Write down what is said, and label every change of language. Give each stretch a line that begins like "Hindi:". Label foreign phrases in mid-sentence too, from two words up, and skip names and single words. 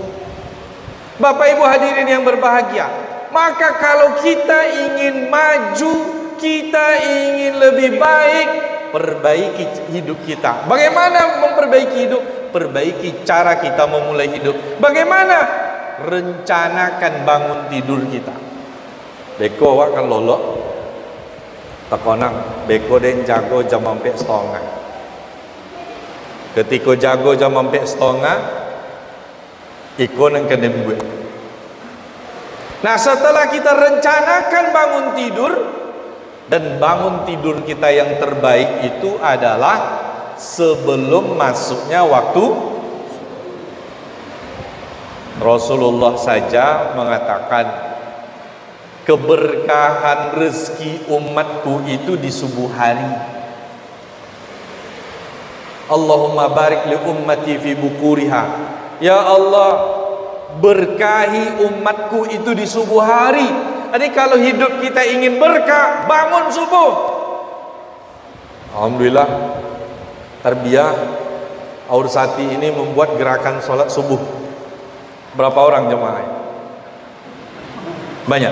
Indonesian: Bapak Ibu hadirin yang berbahagia, maka kalau kita ingin maju, kita ingin lebih baik, perbaiki hidup kita. Bagaimana memperbaiki hidup? Perbaiki cara kita memulai hidup. Bagaimana? Rencanakan bangun tidur kita.
Minangkabau: Beko wak kan lolok takonang beko den jago jam 4:30. Ketika jago jam 4:30, ikon yang kena buat.
Indonesian: Nah, setelah kita rencanakan bangun tidur, dan bangun tidur kita yang terbaik itu adalah sebelum masuknya waktu. Rasulullah saja mengatakan keberkahan rezeki umatku itu di subuh hari.
Arabic: اللهم بارك لأمتي في بكورها.
Indonesian: Ya Allah, berkahi umatku itu di subuh hari. Jadi kalau hidup kita ingin berkah, bangun subuh. Alhamdulillah, tarbiyah Aursati ini membuat gerakan sholat subuh. Berapa orang jemaah? Banyak.